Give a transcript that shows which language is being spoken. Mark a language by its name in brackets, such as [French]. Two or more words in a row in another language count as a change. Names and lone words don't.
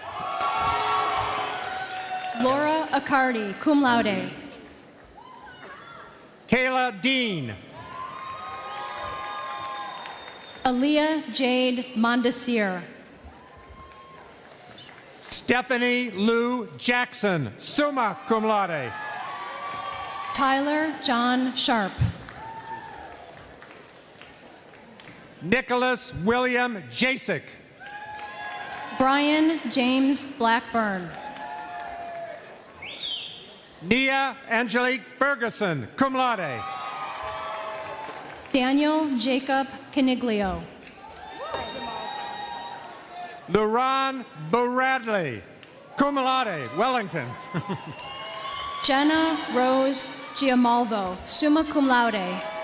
[English] Laura Accardi, [Latin] cum laude. [English] Kayla Dean. Aaliyah Jade Mondesir. Stephanie Lou Jackson, [Latin] summa cum laude. [English] Tyler John Sharp. Nicholas William Jasek. Brian James Blackburn. Nia Angelique Ferguson, [Latin] cum laude. [English] Daniel Jacob Caniglio. Luran Bradley, [Latin] cum laude, [English] Wellington. Jenna Rose Giamalvo, [Latin] summa cum laude.